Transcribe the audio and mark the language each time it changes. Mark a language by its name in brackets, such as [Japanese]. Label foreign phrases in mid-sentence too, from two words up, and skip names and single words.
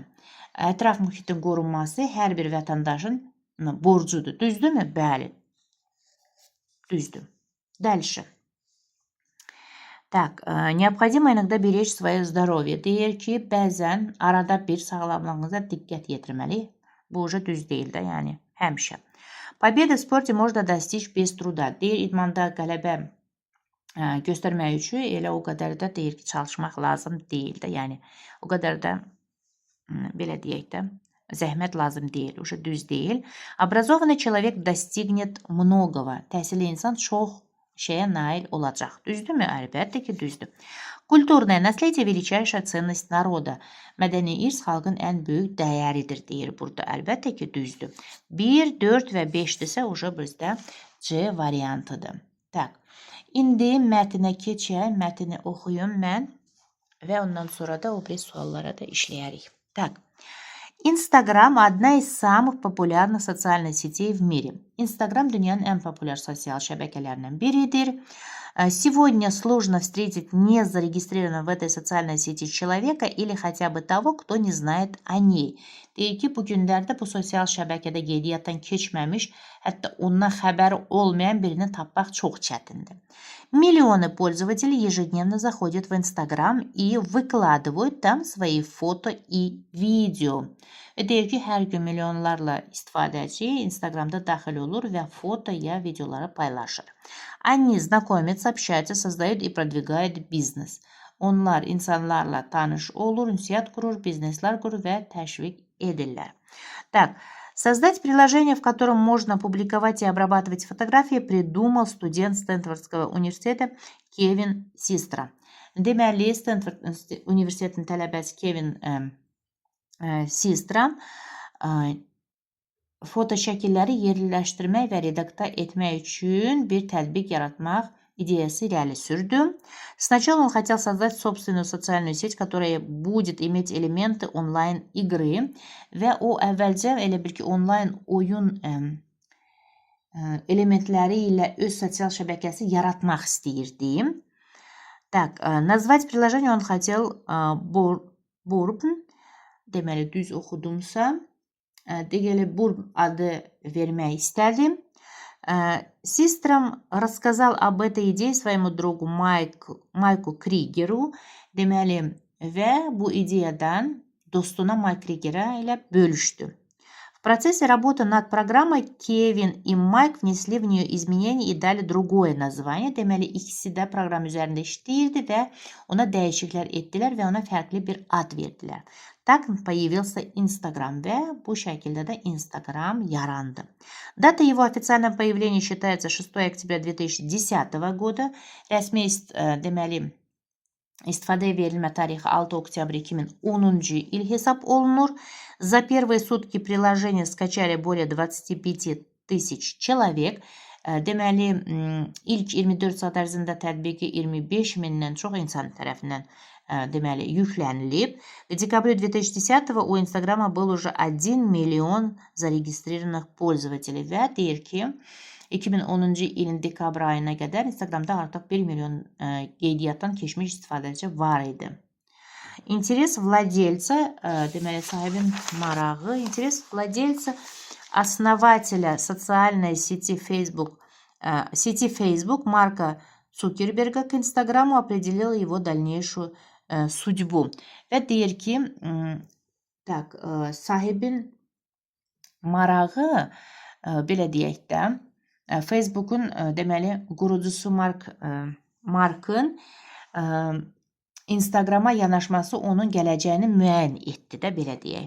[Azerbaijani] Ətraf mühitin qorunması hər bir vətəndaşın borcudur. Düzdürmü? Bəli. Düzdür. [Russian] Дальше. Так, необходимо иногда беречь свое здоровье. [Azerbaijani] Deyir ki, bəzən arada bir sağlamlığınıza diqqət yetirməli. Bu уже düz deyil də, yəni həmişə. [Russian] Победы в спорте можно достичь без труда. [Azerbaijani] Deyir, idmanda qələbə göstərmək üçün elə o qədər də deyir ki, çalışmaq lazım deyil də, yəni o qədər də belə deyək də, zəhmət lazım deyil, уже düz deyil. [Russian] Образованный человек достигнет многого. [Azerbaijani] Təhsilli insan çox şeyə nail olacaq. Düzdürmü? Əlbəttə ki, düzdür. [Russian] Kulturное наследие величайшая ценность народа. [Azerbaijani] Mədəni irs xalqın ən böyük dəyəridir, deyir burada. Əlbəttə ki, düzdür. 1, 4 və 5-dirsə, уже bizdə C variantıdır. Tak. İndi mətnə keçək, mətni oxuyum mən və ondan sonra da o bir suallara da işləyərik. [Russian] Так. Instagram одна из самых популярных социальных сетей в мире. [Azerbaijani] Instagram dünyanın ən populyar sosial şəbəkələrindən biridir. [Russian] Сегодня сложно встретить незарегистрированного в этой социальной сети человека или хотя бы того, кто не знает о ней. [Azerbaijani] Deyir ki, bu günlərdə bu sosial şəbəkədə qeydiyyatdan keçməmiş, hətta ondan xəbəri olmayan birini tapmaq çox çətindir. [Russian] Миллионы пользователей ежедневно заходят в Instagram и выкладывают там свои фото и видео. [Azerbaijani] Və deyir ki, hər gün milyonlarla istifadəçi Instagramda daxil olur və foto ya videoları paylaşır. [Russian] Они знакомятся, общаются, создают и продвигают бизнес. [Azerbaijani] Onlar insanlarla tanış olur, ünsiyyət qurur, bizneslər qurur və təşviq edirlər. [Russian] Так, создать приложение, в котором можно публиковать и обрабатывать фотографии, придумал студент Стэнфордского университета Кевин Систра. [Azerbaijani] Deməli, Stanford Universitetinin tələbəsi Kevin Sistra foto şəkilləri yerləşdirmək və redakta etmək üçün bir tətbiq yaratmaq идеясы irəli sürdü. [Russian] Сначала он хотел создать собственную социальную сеть, которая будет иметь элементы онлайн-игры [Azerbaijani] və o əvvəlcə elə bil ki, onlayn oyun elementləri ilə öz sosial şəbəkəsi yaratmaq istəyirdi. [Russian] Так, назвать приложение он хотел [Azerbaijani] Burp, deməli düz oxudumsa, deməli Burp adı vermək istədim. [Russian] Систрам рассказал об этой идее своему другу Майку Кригеру. [Azerbaijani] Deməli, və bu ideyadan dostuna [Russian] Майк Кригера [Azerbaijani] ilə bölüşdü. [Russian] В процессе работы над программой Кевин и Майк внесли в нее изменения и дали другое название. [Azerbaijani] Deməli, ikisi də proqram üzərində işləyirdi və ona dəyişikliklər etdilər və ona fərqli bir ad verdilər. [Russian] Так появился Instagram [Azerbaijani] və bu şəkildə də Instagram yarandı. [Russian] Дата его официального появления считается 6 октября 2010 года. [Azerbaijani] Rəsmi deməli istifadəyə verilmə tarixi 6 oktyabr 2010 il hesab olunur. [Russian] За первые сутки приложение скачали более 25 тысяч человек. [Azerbaijani] Deməli, ilk 24 saat ərzində tətbiqi 25 mindən çox insan tərəfindən deməli, yüklənilib. [Russian] В декабре 2010 у Инстаграма был уже 1 миллион зарегистрированных пользователей [Azerbaijani] və deyir ki, 2010-cu ilin dekabr ayına qədər Instagramda artıq 1 milyon qeydiyyatdan keçmiş istifadəçi var idi. [Russian] Интерес владельца, [Azerbaijani] deməli, sahibin marağı, [Russian] интерес владельца, основателя социальной сети Facebook Марка Цукерберга к Инстаграму определил его дальнейшую судьbu. [Azerbaijani] Və deyir ki, sahibin marağı, belə deyək də, Facebook'un deməli qurucusu Markın Instagram'a yanaşması onun gələcəyini müəyyən etdi də, belə deyək.